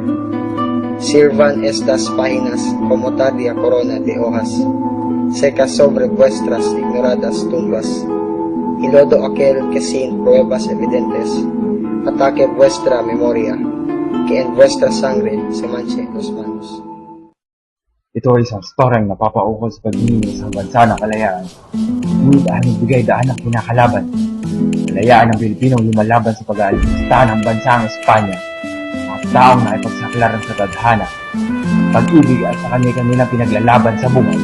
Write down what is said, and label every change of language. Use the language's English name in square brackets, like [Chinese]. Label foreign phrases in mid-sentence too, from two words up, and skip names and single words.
[Spanish] Sirvan estas páginas como tardía corona de hojas secas sobre vuestras ignoradas tumbas, y lodo aquel que sin pruebas evidentes ataque vuestra memoria, que en vuestra sangre se manche los manos. [Filipino] Ito ay isang storyang napapaukol sa pag-ibig sa bansa ng kalayaan. Ngunit dahil nagbigay daan ng kinakalaban, kalayaan ng Pilipinong lumalaban sa pag-aalipusta ng bansang Espanya, mga taong nakipagsaklaran sa tadhana, pag-ibig at sa kanilang pinaglalaban sa buhay.